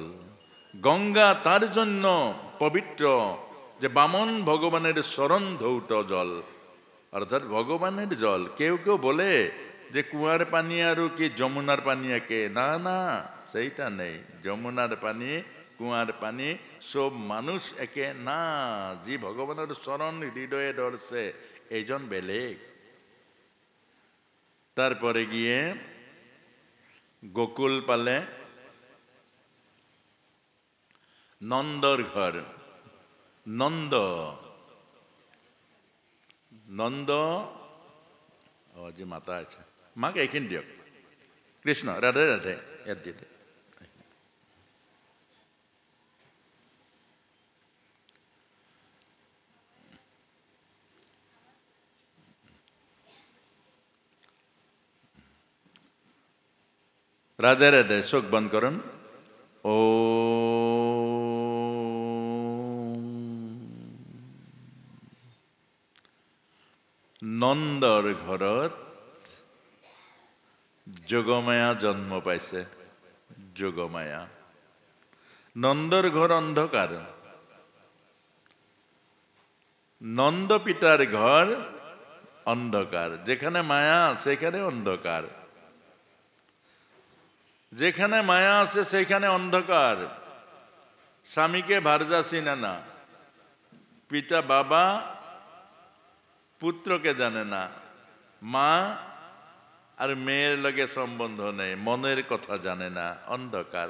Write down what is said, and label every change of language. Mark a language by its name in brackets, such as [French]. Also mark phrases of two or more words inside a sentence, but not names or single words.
[Bangla] গঙ্গা তার জন্য পবিত্র যে বামন ভগবানের চরণ ধৌত জল, অর্থাৎ ভগবানের জল। কেউ কেউ বলে যে কুয়ার পানি আর কি যমুনার পানি একে, না না, সেইটা নেই। যমুনার পানি, কুয়ার পানি সব মানুষ একে না। যে ভগবানের চরণ হৃদয়ে ধরছে [Assamese] এইজন বেলেগ। [Bangla] তারপরে গিয়ে গোকুল পালে, নন্দর ঘর। [Assamese] নন্দ যে মাতা আছে, মাকে এইখিনি দিয়ক, কৃষ্ণ রাধে রাধে ইয়াত দি দে। [Bangla] রাধে রাধে, চোখ বন্ধ করুন। [Assamese] ও নন্দৰ ঘৰত যোগমায়া জন্ম পাইছে। [Bangla] যোগমায়া, নন্দৰ ঘর অন্ধকার, নন্দ পিতার ঘর অন্ধকার। যেখানে মায়া সেখানে অন্ধকার, যেখানে মায়া আছে সেখানে অন্ধকার। স্বামীকে ভার্যা চিনে না, পিতা বাবা পুত্রকে জানে না, মা আর মেয়ের লগে সম্বন্ধ নেই, মনের কথা জানে না, অন্ধকার।